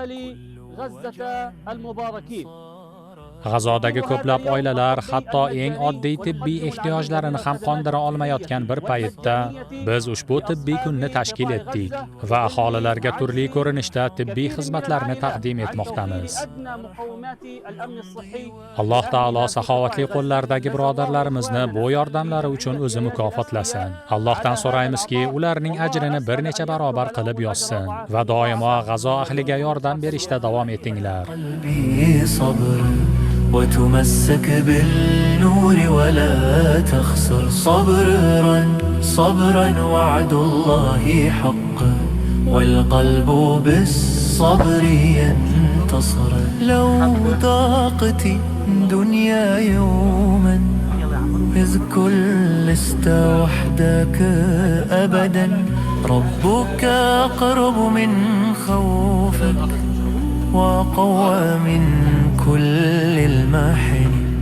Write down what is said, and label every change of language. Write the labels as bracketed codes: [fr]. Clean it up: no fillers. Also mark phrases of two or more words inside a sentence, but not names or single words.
[uz] G'azodagi ko'plab oilalar hatto eng oddiy tibbiy ehtiyojlarini ham qondira olmayotgan bir paytda biz ushbu tibbiy kunni tashkil etdik va aholilarga turli ko'rinishda tibbiy xizmatlarni taqdim etmoqdamiz. Alloh taolo saxovatli qo'llardagi birodarlarimizni bu yordamlari uchun o'zi mukofotlasin. Allohdan so'raymizki, ularning ajrini bir necha barobar qilib yozsin va doimo G'azo ahliga yordam berishda davom etinglar. [ar] وتمسك بالنور ولا تخسر صبرا وعد الله حق والقلب بالصبر ينتصر لو ضاقت الدنيا يوما اذكر لست وحدك أبدا ربك أقرب من خوفك وقوى من كل المحن